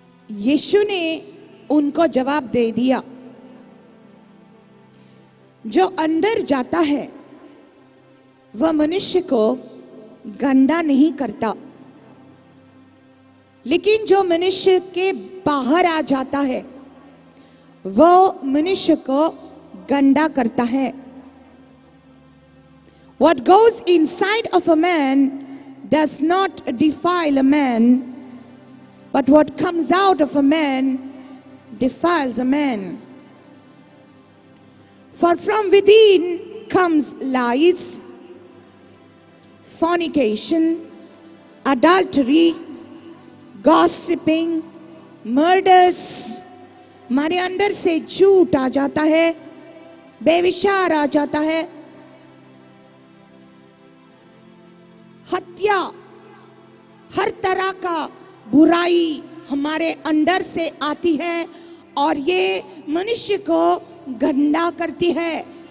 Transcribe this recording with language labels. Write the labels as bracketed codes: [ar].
[hi] यीशु ने उनको जवाब दे दिया, जो अंदर जाता है वह मनुष्य को गंदा नहीं करता, लेकिन जो मनुष्य के बाहर आ जाता है वो मनुष्य को गंदा करता है. [en] What goes inside of a man does not defile a man, but what comes out of a man defiles a man. For from within comes lies, fornication, adultery, gossiping, murders. [hi] हमारे अंदर से झूठ आ जाता है, बेविचार आ जाता है, हत्या, हर तरह का बुराई हमारे अंदर से आती है और ये मनुष्य को गंदा करती है.